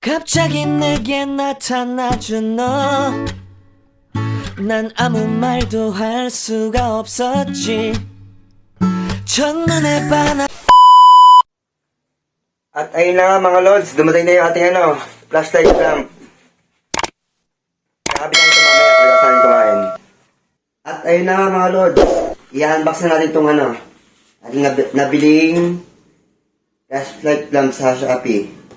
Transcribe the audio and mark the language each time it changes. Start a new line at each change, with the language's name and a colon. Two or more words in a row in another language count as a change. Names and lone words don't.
Korean: 갑자기 내게 나타나준 너, 난 아무 말도 할 수가 없었지. 첫눈에 반한.
Filipino: At ayun na nga mga lods, dumating na yung ating
English: flashlight lamp.
Filipino: Kakabit natin ito mamaya kung saan kumain. At ayun na nga mga lods, i-unbox na natin itong ating nabiling
English: flashlight lamp
Filipino: sa Shopee.